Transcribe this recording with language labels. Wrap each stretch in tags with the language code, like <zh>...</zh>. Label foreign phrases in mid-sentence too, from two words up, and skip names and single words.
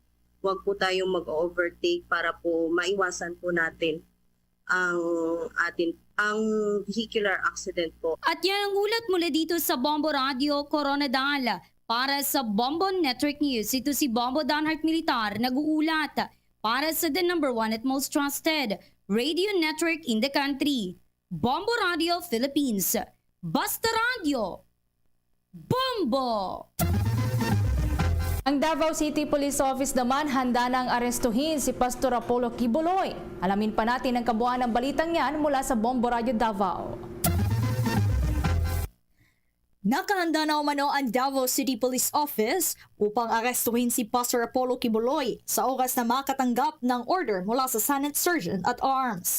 <tl>Huwag po tayong mag-overtake para po maiwasan po natin ang</tl> <en>vehicular accident</en> <tl>po. At yan ang ulat mula dito sa Bombo Radio Coronadal. Para sa Bombo Network News, ito si Bombo Danhart Militar nag-uulat para sa</tl> <en>the #1 at most trusted radio network in the country,</en> <tl>Bombo Radio Philippines. Basta Radio, Bombo! Ang Davao City Police Office naman handa nang arestuhin si Pastor Apollo Kibuloy. Alamin pa natin ang kabuuan ng balitang yan mula sa Bombo Radio Davao. Nakahanda na umano ang Davao City Police Office upang arestuhin si Pastor Apollo Kibuloy sa oras na makatanggap ng order mula sa Senate Sergeant at Arms.</tl>